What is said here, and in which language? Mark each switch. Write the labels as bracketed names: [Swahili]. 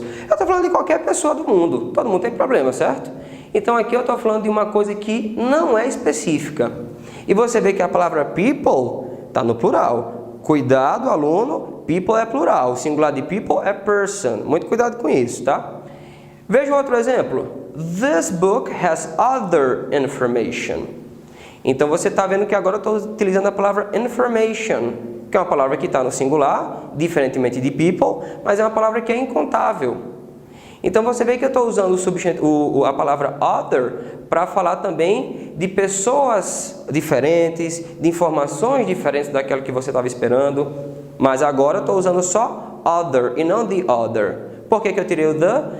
[Portuguese] Eu estou falando de qualquer pessoa do mundo. Todo mundo tem problema, certo? Então aqui eu estou falando de uma coisa que não é específica. E você vê que a palavra people está no plural. Cuidado, aluno, people é plural. O singular de people é person. Muito cuidado com isso, tá? Veja outro exemplo. [English] This book has other information. [Portuguese] Então você está vendo que agora eu estou utilizando a palavra information, que é uma palavra que está no singular, diferentemente de people, mas é uma palavra que é incontável. Então você vê que eu estou usando a palavra other para falar também de pessoas diferentes, de informações diferentes daquela que você estava esperando, mas agora eu estou usando só other e não the other. Por que eu tirei o the?